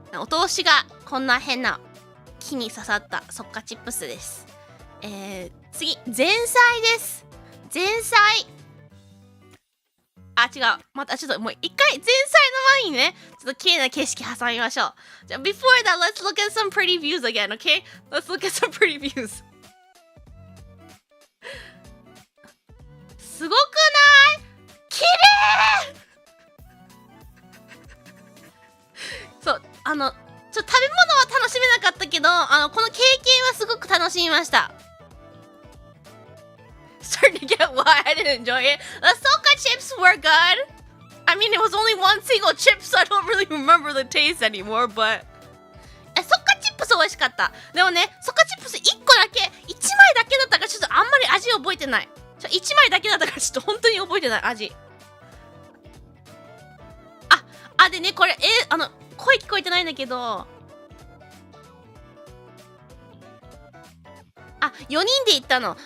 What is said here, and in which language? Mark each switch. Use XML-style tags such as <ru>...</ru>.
<ja>お通しがこんな変な木に刺さったソッカチップスです。次、前菜です。前菜。違う。またちょっともう一回前菜の前にね、ちょっと綺麗な景色挟みましょう。</ja> <en>じゃあ、before that, let's look at some pretty views again, okay? Let's look at some pretty views.</en> <ja>すごくない？綺麗！そう、食べ物は楽しめなかったけど、この経験はすごく楽しみました。</ja> <en>Starting to get why I didn't enjoy it. The Soka chips were good. I mean, it was only one single chip, so I don't really remember the taste anymore, but...</en> <ja>ソカチップス美味しかった。でもね、ソカチップス1個だけ、1枚だけだったからちょっとあんまり味覚えてない。 1枚だけだったからちょっと本当に覚えてない味。でね、これ、声聞こえてないんだけど、4人で行ったの。</ja>